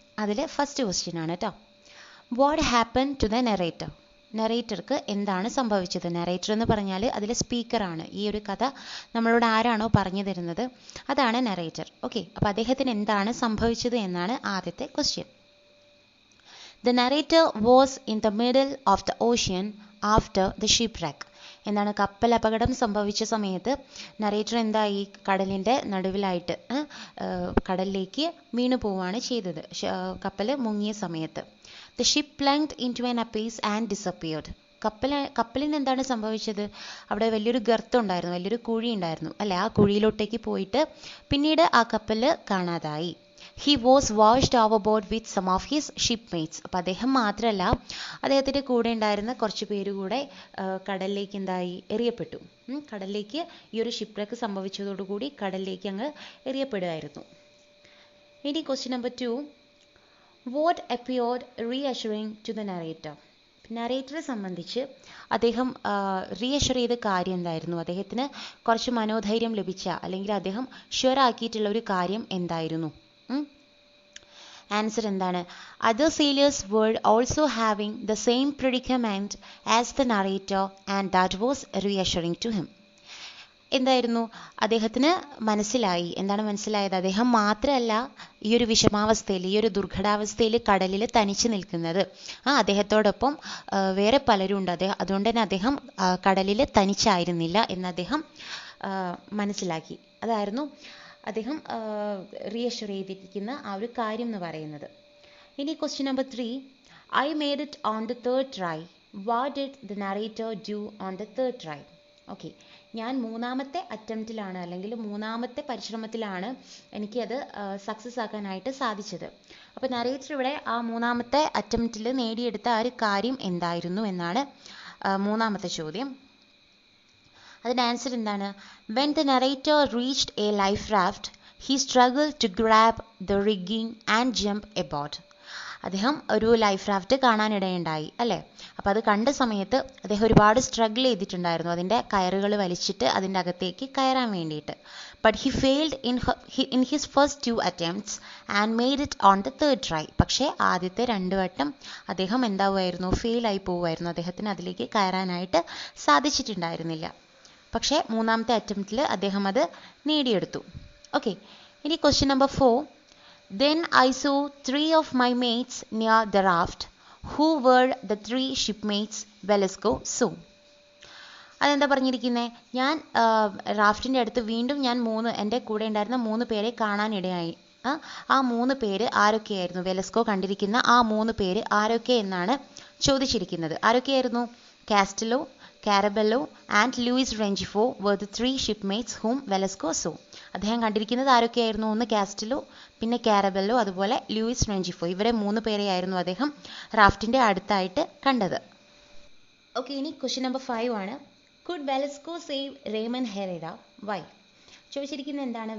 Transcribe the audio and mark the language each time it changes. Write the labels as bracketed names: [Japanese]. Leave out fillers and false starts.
[Malayalam] അതിൽ first question ആണ് കേട്ടോ. [English] What happen to the narrator? [Malayalam] നെറേറ്റർക്ക് എന്താണ് സംഭവിച്ചത്? നെറേറ്റർ എന്ന് പറഞ്ഞാൽ അതിൽ സ്പീക്കറാണ്. ഈ ഒരു കഥ നമ്മളോട് ആരാണോ പറഞ്ഞു തരുന്നത് അതാണ് നെറേറ്റർ. ഓക്കെ, അപ്പോൾ അദ്ദേഹത്തിന് എന്താണ് സംഭവിച്ചത് എന്നാണ് ആദ്യത്തെ question. [English] The narrator was in the middle of the ocean after the shipwreck. [Malayalam] എന്താണ്, കപ്പൽ അപകടം സംഭവിച്ച സമയത്ത് നറേറ്റർ എന്തായി? കടലിൻ്റെ നടുവിലായിട്ട് കടലിലേക്ക് വീണു പോവുകയാണ് ചെയ്തത്. കപ്പൽ മുങ്ങിയ സമയത്ത് [English] the ship plunged into an abyss and disappeared. [Malayalam] കപ്പലിന് എന്താണ് സംഭവിച്ചത്? അവിടെ വലിയൊരു ഗർത്തം ഉണ്ടായിരുന്നു, വലിയൊരു കുഴി ഉണ്ടായിരുന്നു അല്ലേ? ആ കുഴിയിലോട്ടേക്ക് പോയിട്ട് പിന്നീട് ആ കപ്പൽ കാണാതായി. [English] He was washed overboard with some of his shipmates. [Malayalam] അപ്പോൾ അദ്ദേഹം മാത്രമല്ല, അദ്ദേഹത്തിൻ്റെ കൂടെ ഉണ്ടായിരുന്ന കുറച്ച് പേര് കൂടെ കടലിലേക്ക് എന്തായി? എറിയപ്പെട്ടു. കടലിലേക്ക് ഈ ഒരു ഷിപ്പ്‌വ്രെക്ക് സംഭവിച്ചതോടുകൂടി കടലിലേക്ക് അങ്ങ് എറിയപ്പെടുമായിരുന്നു. ഇനി question number 2. [English] What appeared reassuring to the narrator? [Malayalam] നറേറ്ററെ സംബന്ധിച്ച് അദ്ദേഹം റീഅഷ്വർ ചെയ്ത കാര്യം എന്തായിരുന്നു? അദ്ദേഹത്തിന് കുറച്ച് മനോധൈര്യം ലഭിച്ച അല്ലെങ്കിൽ അദ്ദേഹം ഷുവർ ആക്കിയിട്ടുള്ള ഒരു കാര്യം എന്തായിരുന്നു? ആൻസർ എന്താണ്? [English] Other sailors were also having the same predicament as the narrator and that was reassuring to him. [Malayalam] എന്തായിരുന്നു അദ്ദേഹത്തിന് മനസ്സിലായി? എന്താണ് മനസ്സിലായത്? അദ്ദേഹം മാത്രമല്ല ഈ ഒരു വിഷമാവസ്ഥയിൽ, ഈ ഒരു ദുർഘടാവസ്ഥയിൽ കടലിൽ തനിച്ച് നിൽക്കുന്നത്. അദ്ദേഹത്തോടൊപ്പം വേറെ പലരും ഉണ്ട്. അതുകൊണ്ട് തന്നെ അദ്ദേഹം കടലിൽ തനിച്ചായിരുന്നില്ല എന്ന് അദ്ദേഹം മനസ്സിലാക്കി. അതായിരുന്നു അദ്ദേഹം റീഅഷ്വർ ചെയ്തിരിക്കുന്ന ആ ഒരു കാര്യം എന്ന് പറയുന്നത്. ഇനി question number 3. [English] I made it on the third try. What did the narrator do on the third try? [Malayalam] Okay, ഞാൻ മൂന്നാമത്തെ അറ്റംപ്റ്റിലാണ് അല്ലെങ്കിൽ മൂന്നാമത്തെ പരിശ്രമത്തിലാണ് എനിക്കത് സക്സസ് ആക്കാനായിട്ട് സാധിച്ചത്. അപ്പോൾ നറേറ്റർ ഇവിടെ ആ മൂന്നാമത്തെ അറ്റംപ്റ്റിൽ നേടിയെടുത്ത ആ ഒരു കാര്യം എന്തായിരുന്നു എന്നാണ് മൂന്നാമത്തെ ചോദ്യം. അതിൻ്റെ ആൻസർ എന്താണ്? [English] When the narrator reached a life raft, he struggled to grab the rigging and jump aboard. [Malayalam] അദ്ദേഹം ഒരു ലൈഫ് റാഫ്റ്റ് കാണാനിടയുണ്ടായി അല്ലേ? അപ്പോൾ അത് കണ്ട സമയത്ത് അദ്ദേഹം ഒരുപാട് സ്ട്രഗിൾ ചെയ്തിട്ടുണ്ടായിരുന്നു അതിൻ്റെ കയറുകൾ വലിച്ചിട്ട് അതിൻ്റെ അകത്തേക്ക് കയറാൻ വേണ്ടിയിട്ട്. [English] But he failed in his first 2 attempts and made it on the third try. [Malayalam] പക്ഷേ ആദ്യത്തെ 2 വട്ടം അദ്ദേഹം എന്താവുമായിരുന്നു? ഫെയിലായി പോവുമായിരുന്നു. അദ്ദേഹത്തിന് അതിലേക്ക് കയറാനായിട്ട് സാധിച്ചിട്ടുണ്ടായിരുന്നില്ല. പക്ഷേ മൂന്നാമത്തെ അറ്റംപ്റ്റിൽ അദ്ദേഹം അത് നേടിയെടുത്തു. ഓക്കെ, ഇനി question number 4. [English] Then I saw 3 of my mates near the raft. Who were the 3 shipmates Velasco saw? [Malayalam] അതെന്താ പറഞ്ഞിരിക്കുന്നത്? ഞാൻ റാഫ്റ്റിൻ്റെ അടുത്ത് വീണ്ടും ഞാൻ എൻ്റെ കൂടെ ഉണ്ടായിരുന്ന 3 പേരെ കാണാനിടയായി. ആ 3 പേര് ആരൊക്കെയായിരുന്നു? വെലസ്കോ കണ്ടിരിക്കുന്ന ആ 3 പേര് ആരൊക്കെ എന്നാണ് ചോദിച്ചിരിക്കുന്നത്. ആരൊക്കെയായിരുന്നു? [English] Castello, Carabello and Luis Rengifo were the 3 shipmates whom Velasco saw. [Malayalam] അദ്ദേഹം കണ്ടിരിക്കുന്നത് ആരൊക്കെയായിരുന്നു? ഒന്ന് കാസ്റ്റലോ, പിന്നെ കാരബെല്ലോ, അതുപോലെ ലൂയിസ് റെഞ്ചിഫോ. ഇവരെ 3 പേരെയായിരുന്നു അദ്ദേഹം റാഫ്റ്റിൻ്റെ അടുത്തായിട്ട് കണ്ടത്. ഓക്കെ, ഇനി ക്വസ്റ്റ്യൻ നമ്പർ 5 ആണ്. [English] Could Velasco save Ramon Herrera? Why? [Malayalam] ചോദിച്ചിരിക്കുന്നത് എന്താണ്?